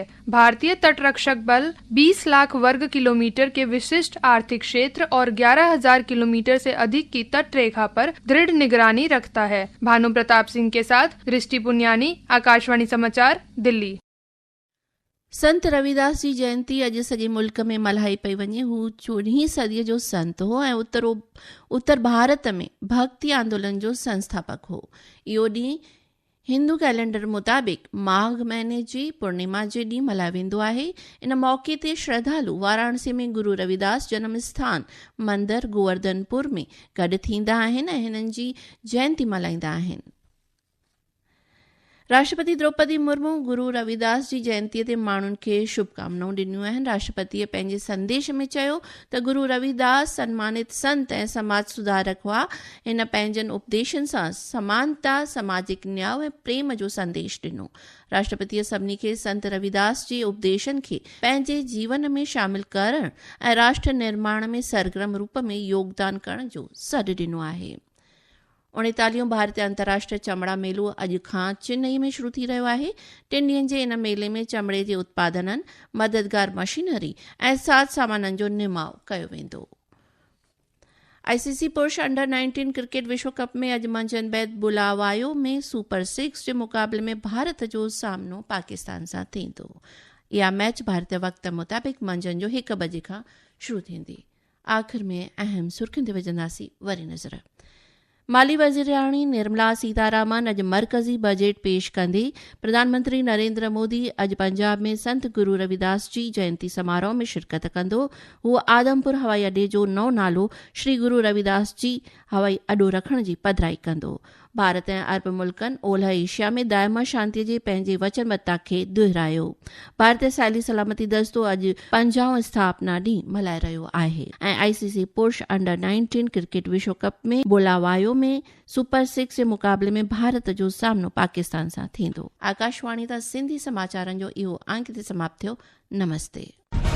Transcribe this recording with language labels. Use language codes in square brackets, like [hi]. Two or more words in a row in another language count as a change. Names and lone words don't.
[hi] भारतीय तट रक्षक बल 20 लाख वर्ग किलोमीटर के विशिष्ट आर्थिक क्षेत्र और 11,000 किलोमीटर से अधिक की तट रेखा पर दृढ़ निगरानी रखता है। भानु प्रताप सिंह के साथ दृष्टि पुनियानी, आकाशवाणी समाचार, दिल्ली। [sd] संत रविदास जी जयंती अॼु सॼे मुल्क में मल्हाई पई वञे। हू 14हीं सदीअ जो संत हो ऐं उत्तर भारत में भक्ति आंदोलन जो संस्थापक हो। इहो ॾींहुं हिंदू कैलेंडर मुताबिक़ माघ महीने जी पूर्णिमा जे ॾींहुं मल्हायो वेंदो आहे। इन मौक़े ते श्रद्धालु वाराणसी में गुरु रविदास जन्म स्थान मंदिर गोवर्धनपुर में गॾु थींदा आहिनि ऐं हिननि जी जयंती मल्हाईंदा आहिनि। राष्ट्रपति द्रौपदी मुर्मू गुरु रविदास जी जयंतीअ ते माण्हुनि खे शुभकामनाऊं ॾिनियूं आहिनि। राष्ट्रपतिअ पंहिंजे संदेश में चयो त गुरु रविदास सन्मानित संत ऐं समाज सुधारक हुआ। हिन पंहिंजनि उपदेशनि सां समानता, सामाजिक न्याय ऐं प्रेम जो संदेश ॾिनो। राष्ट्रपतिअ सभिनी खे संत रविदास जे उपदेशनि खे पंहिंजे जीवन में शामिल करण ऐं राष्ट्र निर्माण में सरगर्म रूप में योगदान करण जो सॾु ॾिनो आहे। 39 भारतीय अंतर्राष्ट्रीय चमड़ा मेलो अॼु खां चेन्नई में शुरू थी रहियो आहे। 3 ॾींहनि जे इन मेले में चमड़े जे उत्पादननि, मददगार मशीनरी ऐं साज सामाननि जो निमाउ कयो वेंदो। आईसीसी पुरुष अंडर 19 क्रिकेट विश्व कप में अॼु मंझंदि बैदि बुलावायो में सुपर 6 जे मुक़ाबले में भारत जो सामनो पाकिस्तान सां थींदो। इहा मैच भारतीय वक़्त मुताबिक़ मंझंदि जो 1 बजे खां शुरू थींदी। आख़िर में अहम सुर्खियुनि ते विझंदासीं वरी नज़र। माली वज़ीराणी निर्मला सीतारामन अॼु मरकज़ी बजट पेश कंदी। प्रधानमंत्री नरेंद्र मोदी अॼु पंजाब में संत गुरु रविदास जी जयंती समारोह में शिरकत कंदो। हू आदमपुर हवाई अॾे जो नओं नालो श्री गुरु रविदास जी हवाई अॾो रखण जी पधिराई कंदो। भारत ऐं अरब मुल्कनि ओलह एशिया में दायमा शांतीअ जे पंहिंजे वचनबद्धता खे दुहिरायो। भारतीय साइली सलामती दस्तो अॼु 50 स्थापना ॾींहुं मल्हाए रहियो आहे ऐं आईसीसी पुरुष अंडर 19 क्रिकेट विश्व कप में बुलावायो में सुपर 6 जे मुक़ाबले में भारत जो सामनो पाकिस्तान सां थींदो। आकाशवाणी तां सिंधी समाचारनि जो इहो अंक ते समाप्त थियो। नमस्ते।